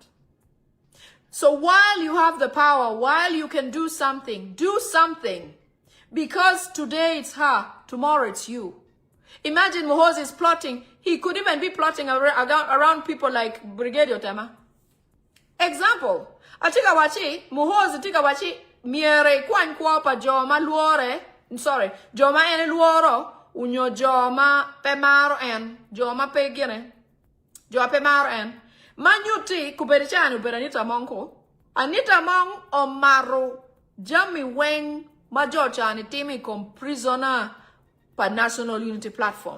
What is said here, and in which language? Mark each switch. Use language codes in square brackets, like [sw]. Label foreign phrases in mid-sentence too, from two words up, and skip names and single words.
[en] So while you have the power, while you can do something, do something. Because today it's her, tomorrow it's you. Imagine Muhoozi is plotting. He could even be plotting around people like Brigadier Tema. Example. [ach] Atika wachi, Muhoozi tika wachi, miere kwan kwa pa joma luore, sorry, joma ene luoro, unyo joma pemaro en, joma pegine, joma pemaro en. Manyuti kuberichani uberanita monko, Anita Among omaro jami weng majochani timi kom prisoner pa National Unity Platform.